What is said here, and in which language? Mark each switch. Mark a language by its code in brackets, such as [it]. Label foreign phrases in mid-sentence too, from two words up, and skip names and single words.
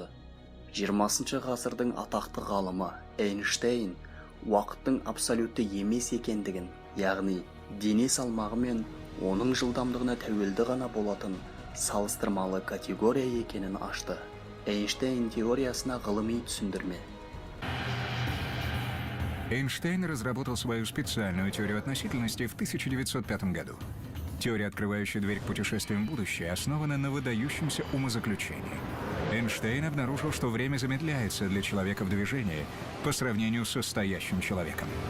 [kk] 20 ғасырдың атақты ғалымы Эйнштейн уақыттың абсолютті емес екендігін, яғни дене салмағы мен оның жылдамдығына тәуелді ғана болатын салыстырмалы категория екенін ашты. Эйнштейн теориясына ғылыми түсіндірме. [ru] Эйнштейн разработал свою специальную теорию относительности в 1905 году. Теория, открывающая дверь к путешествиям в будущее, основана на выдающемся умозаключении. Эйнштейн обнаружил, что время замедляется для человека в движении по сравнению с стоящим человеком.